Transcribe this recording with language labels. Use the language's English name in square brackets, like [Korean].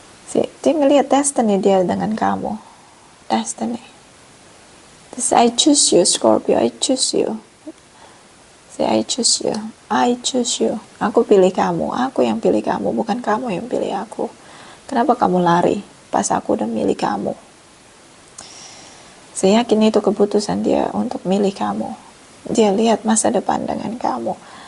[Indonesian] Dia ngelihat destiny dia dengan kamu. Destiny. [English] This, I choose you, Scorpio, I choose you. I choose you. I choose you. [Indonesian] Aku pilih kamu. Aku yang pilih kamu, bukan kamu yang pilih aku. Kenapa kamu lari pas aku udah milih kamu? Saya yakin itu keputusan dia untuk milih kamu. Dia lihat masa depan dengan kamu.